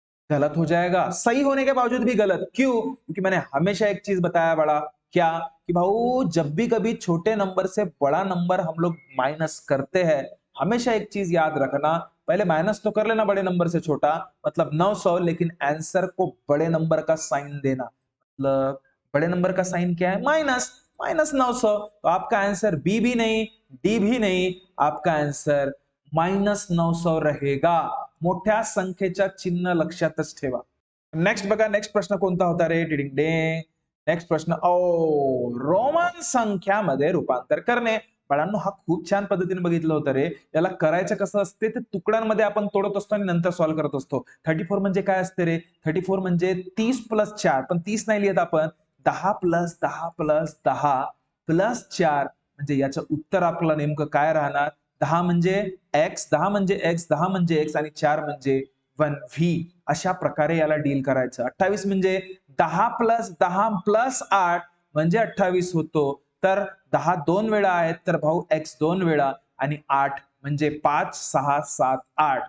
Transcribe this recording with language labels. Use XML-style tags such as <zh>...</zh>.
<hi>गलत हो जाएगा, सही होने के बावजूद भी गलत. क्यों? क्योंकि मैंने हमेशा एक चीज बताया बड़ा, क्या कि भाऊ जब भी कभी छोटे नंबर से बड़ा नंबर हम लोग माइनस करते हैं, हमेशा एक चीज याद रखना, पहले माइनस तो कर लेना बड़े नंबर से छोटा, मतलब 900, लेकिन आंसर को बड़े नंबर का साइन देना. मतलब बड़े नंबर का साइन क्या है, माइनस, -900. तो आपका आंसर बी भी नहीं, डी भी नहीं, आपका आंसर -900 रहेगा.</hi> <mr>मोठ्या संख्येच्या चिन्ह लक्षातच ठेवा. नेक्स्ट बघा, नेक्स्ट प्रश्न कोणता होता रे, डिडिंग डे. नेक्स्ट प्रश्न, रोमन संख्यामध्ये रूपांतर करणे. बाळांनो हा खूप छान पद्धतीने बघितलं होतं रे. याला करायचं कसं असते, ते तुकड्यांमध्ये आपण तोडत असतो आणि नंतर सॉल्व्ह करत असतो. 34 म्हणजे काय असते रे, 34 म्हणजे 30 + 4, पण 30 नाही लिहित आपण, 10 + 10 + 10 + 4, म्हणजे याचं उत्तर आपलं नेमकं काय राहणार. 10 म्हणजे x, 10 म्हणजे x, 10 म्हणजे x आणि 4 म्हणजे 1v. अशा प्रकारे याला डील करायचं. 28 म्हणजे 10 + 10 + 8 म्हणजे 28 होतो. तर 10 2 वेळा आहेत, तर भाऊ x 2 वेळा आणि 8 म्हणजे 5 6 7 8.</mr>